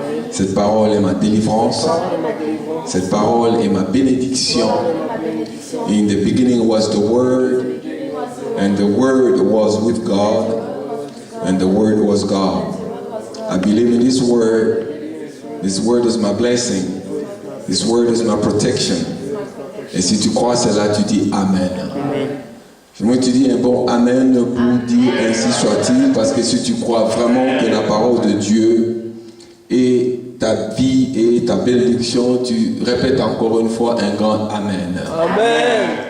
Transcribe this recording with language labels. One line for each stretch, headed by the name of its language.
French: Cette parole est ma délivrance. Cette parole est ma bénédiction.
English: In the beginning was the Word, and the Word was with God, and the Word was God. I believe in this Word. This Word is my blessing. This Word is my protection.
French: Et si tu crois cela, tu dis Amen. Moi, tu dis un bon Amen pour dire ainsi soit-il, parce que si tu crois vraiment que la parole de Dieu est ta vie et ta bénédiction, tu répètes encore une fois un grand Amen. Amen.